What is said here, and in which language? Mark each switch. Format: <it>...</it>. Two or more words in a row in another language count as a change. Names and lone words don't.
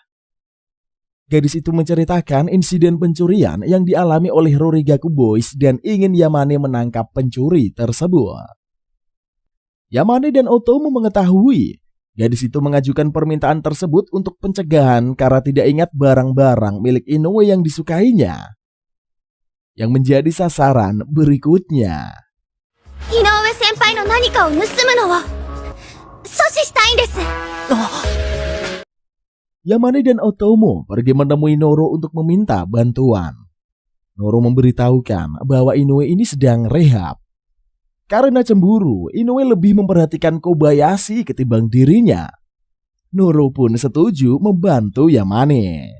<id>Gadis itu menceritakan insiden pencurian yang dialami oleh Rurigaku Boys dan ingin Yamane menangkap pencuri tersebut. Yamane dan Otomo mengetahui gadis itu mengajukan permintaan tersebut untuk pencegahan karena tidak ingat barang-barang milik Inoue yang disukainya, yang menjadi sasaran berikutnya.</id> <ja>井上先輩の何かを盗むのを阻止したいんです。</ja> <id>Yamane dan Otomo pergi menemui Noro untuk meminta bantuan. Noro memberitahukan bahwa Inoue ini sedang rehab. Karena cemburu, Inoue lebih memperhatikan Kobayashi ketimbang dirinya. Noro pun setuju membantu Yamane.</id>